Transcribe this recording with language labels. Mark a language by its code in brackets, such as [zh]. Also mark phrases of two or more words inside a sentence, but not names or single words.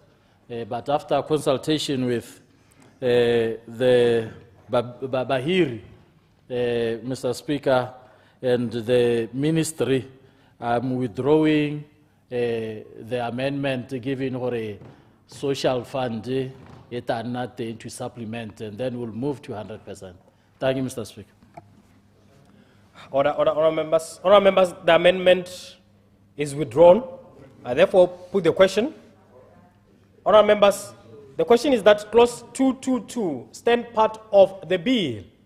[en] But after consultation with the Bahiri, Mr. Speaker, and the ministry, I'm withdrawing the amendment given for a social fund [tn] e tla nna teng [en] to supplement, and then we'll move to 100%. Thank you, Mr. Speaker. Honourable members, the amendment is withdrawn. I therefore put the question. Honourable members, the question is that clause 222 stand part of the bill.